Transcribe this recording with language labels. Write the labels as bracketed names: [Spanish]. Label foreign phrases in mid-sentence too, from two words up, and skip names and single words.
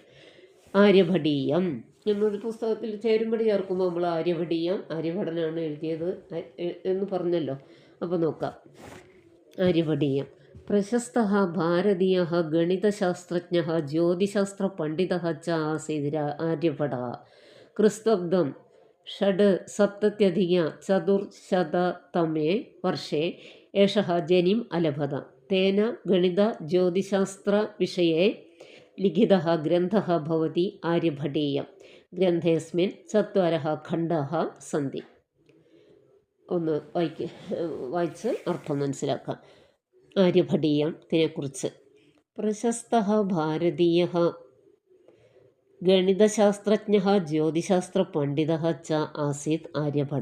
[Malayalam] ആര്യഭടീയം എന്നൊരു പുസ്തകത്തിൽ ചേരുംപടി ചേർക്കുമ്പോൾ നമ്മൾ ആര്യഭടനാണ് എഴുതിയത് എന്ന് പറഞ്ഞല്ലോ. അപ്പോൾ നോക്കാം. [Sanskrit] ആര്യഭടീയം പ്രശസ്ത ഭാരതീയ ഗണിതശാസ്ത്രജ്ഞ ജ്യോതിശാസ്ത്ര പണ്ഡിത ച ആസീത് ആര്യഭട. ക്രിസ്ത്വബ്ദം षड्सप्तत्यधिक-चतुर्शततमे वर्षे एषः जनिम् अलभत. तेन गणित-ज्योतिशास्त्रविषये लिखितः ग्रन्थः भवति आर्यभटीयम्. ग्रन्थेऽस्मिन् 4 खण्डाः सन्ति. [Malayalam] ഒന്ന് വായിച്ച് അർത്ഥം മനസ്സിലാക്കാം. ആര്യഭടീയത്തിനെക്കുറിച്ച്. [Sanskrit] പ്രശസ്ത ഭാരതീയ ഗണിതശാസ്ത്രജ്ഞ ജ്യോതിശാസ്ത്ര പണ്ഡിത ച ആസീത് ആര്യഭട.